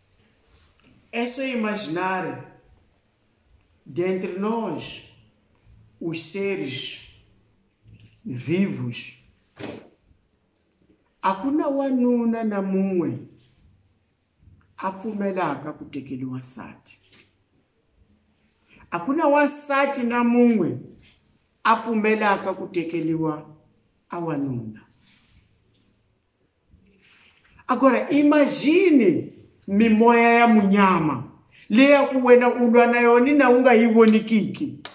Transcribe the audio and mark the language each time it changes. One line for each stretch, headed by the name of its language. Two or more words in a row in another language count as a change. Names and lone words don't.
Portuguese: Eso é imaginário de entre nós os seres vivos,
Tsonga: hakuna wanuna na mun'we a pfumelaka ku tekeliwa nsati. Hakuna wansati na mun'we a pfumelaka ku tekeliwa a wanuna.
Portuguese: Agora imagine
Tsonga: mimoya ya munyama leya ku wena u lwa na yona na u nga yi vonikiki.